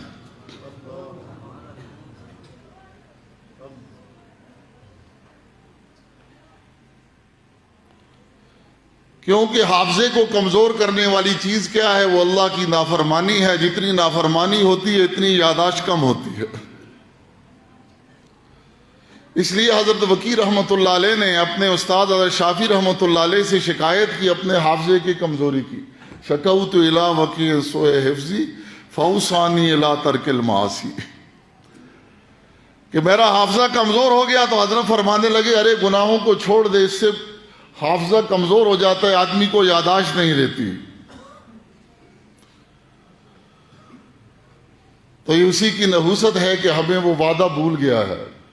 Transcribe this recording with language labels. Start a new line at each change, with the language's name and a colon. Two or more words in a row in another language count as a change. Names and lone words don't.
Urdu: کیونکہ حافظے کو کمزور کرنے والی چیز کیا ہے؟ وہ اللہ کی نافرمانی ہے۔ جتنی نافرمانی ہوتی ہے اتنی یاداشت کم ہوتی ہے۔ اس لیے حضرت وکی رحمۃ اللہ علیہ نے اپنے استاد حضرت شافعی رحمۃ اللہ علیہ سے شکایت کی اپنے حافظے کی کمزوری کی۔
Arabic: شکوت الی وکی سوء حفظی فاوصانی الی ترک المعاصی،
Urdu: کہ میرا حافظہ کمزور ہو گیا تو حضرت فرمانے لگے ارے گناہوں کو چھوڑ دے، اس سے حافظہ کمزور ہو جاتا ہے، آدمی کو یاداشت نہیں رہتی۔ تو یہ اسی کی نحوست ہے کہ ہمیں وہ وعدہ بھول گیا ہے۔